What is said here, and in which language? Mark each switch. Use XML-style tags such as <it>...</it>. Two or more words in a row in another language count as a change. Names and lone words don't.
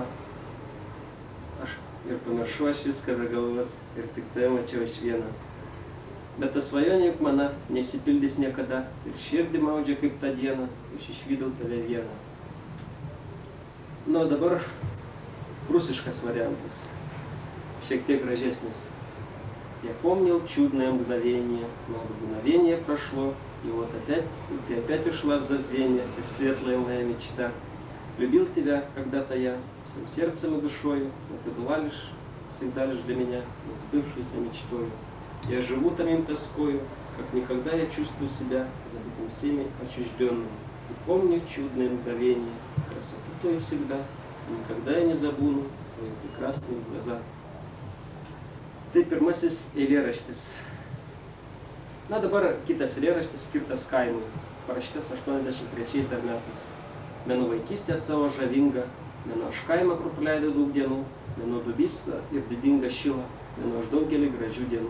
<lt>Aš ir pamiršau aš viską be galvos, ir tik tai mačiau aš vieną. Bet ta svajonė juk mana nesipildys niekada, ir širdį maudžia kaip tą dieną, aš išvydau tave vieną. Nu, dabar rusiškas variantas. Šiek tiek гражесnis.</lt> <ru>Я помнил чудное мгновение, но мгновение прошло, и вот опять, и ты опять ушла в забвение, как светлая моя мечта. Любил тебя когда-то я, всем сердцем и душою, но ты была лишь, всегда лишь для меня, несбывшейся мечтою. Я живу томим тоскою, как никогда я чувствую себя забытым всеми отчужденным. И помню чудное мгновение, красоту твою всегда, и никогда я не забуду твои прекрасные глаза.</ru> <lt>Tai pirmasis eilėraštis. Na, dabar kitas eilėraštis skirtas kaimui, parašytas 83 dar metais. Mėnuo vaikystė savo žavinga, mėnuo aš kaimą, kur praleidau daug dienų, mėnuo dubysna ir didinga šila, mėnuo aš daugelį gražių dienų.</lt>